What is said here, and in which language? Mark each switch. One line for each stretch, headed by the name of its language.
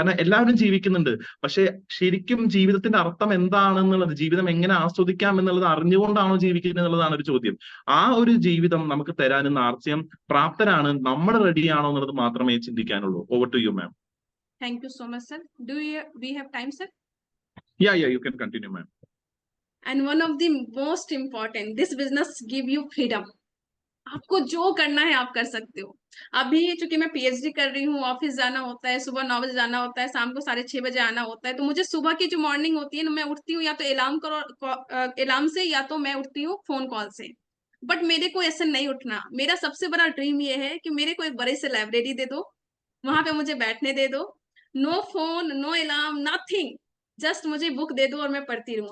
Malayalam: കാരണം എല്ലാവരും ജീവിക്കുന്നുണ്ട്, പക്ഷെ ശരിക്കും ജീവിതത്തിന്റെ അർത്ഥം എന്താണെന്നുള്ളത്, ജീവിതം എങ്ങനെ ആസ്വദിക്കാം എന്നുള്ളത് അറിഞ്ഞുകൊണ്ടാണോ ജീവിക്കുന്നത് എന്നുള്ളതാണ് ഒരു ചോദ്യം. ആ ഒരു ജീവിതം നമുക്ക് തരാൻ ഇന്ന് ആർസിഎം പ്രാപ്തരാണ്. നമ്മൾ റെഡിയാണോ എന്നുള്ളത് മാത്രമേ ചിന്തിക്കാനുള്ളൂ.
English: Over to you ma'am. Thank you so much, sir. We have time, sir? Yeah, you can continue, ma'am. And one of the most important, this business give you freedom.
Hindi: आपको जो करना है आप कर सकते हो। अभी चूंकि मैं पीएचडी कर रही हूँ, ऑफिस जाना होता है, सुबह 9 बजे जाना होता है, शाम को 6:30 बजे आना होता है, तो मुझे सुबह की जो मॉर्निंग होती है ना, मैं उठती हूँ या तो अलार्म से, या तो मैं उठती हूँ फोन कॉल से। बट मेरे को ऐसे नहीं उठना। मेरा सबसे बड़ा ड्रीम ये है कि मेरे को एक बड़े से लाइब्रेरी दे दो, वहां पे मुझे बैठने दे दो,
English: no phone, no alarm, nothing,
Hindi: just मुझे बुक दे दो और मैं पढ़ती रहूं।